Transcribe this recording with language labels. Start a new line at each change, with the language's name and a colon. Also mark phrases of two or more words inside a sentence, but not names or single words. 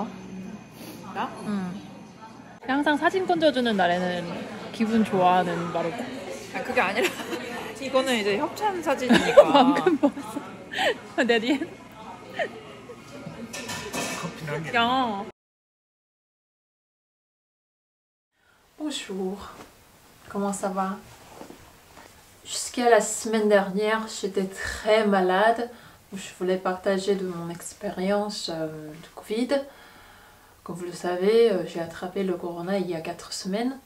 Korean: 나? 응. 항상 사진 건져주는 날에는 기분 좋아하는 마르고. 아 그게 아니라 이거는 이제 협찬 사진이니까. 방금 봤어. 내 뒤에. 야.
French: Bonjour. Comment ça va? Jusqu'à la semaine dernière, j'étais très malade. Je voulais partager de mon expérience de Covid. Comme vous le savez, j'ai attrapé le corona il y a 4 semaines.